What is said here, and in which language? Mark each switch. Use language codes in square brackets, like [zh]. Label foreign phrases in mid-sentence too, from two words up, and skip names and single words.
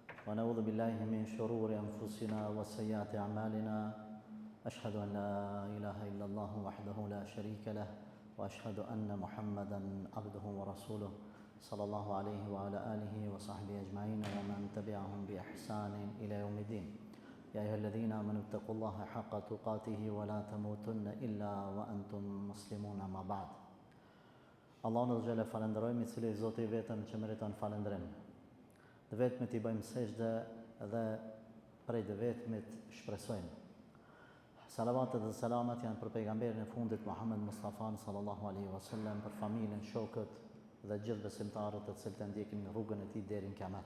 [ar] ونعوذ بالله من شرور أنفسنا وسيئات أعمالنا أشهد أن لا إله إلا الله وحده لا شريك له وأشهد أن محمدا عبده ورسوله صلى الله عليه وعلى آله وصحبه أجمعين ومن تبعهم بإحسان إلى يوم الدين يا أيها الذين آمنوا اتقوا الله حق تقاته ولا تموتن إلا وأنتم مسلمون ما بعد. [sq] Allahun [ar] عز وجل [sq] falenderojmë, i cili Zoti i vetëm që meriton falendrim. Dhe vetmit i bëjmë sejdë dhe prej dhe vetmit shpresojmë. Salavatet dhe selamat janë për pejgamberin e fundit Muhammed Mustafa [ar] صلى الله عليه وسلم, [sq] për familjen, shokët dhe gjithë besimtarët të cilët e ndjekin në rrugën e tij deri në kiamet.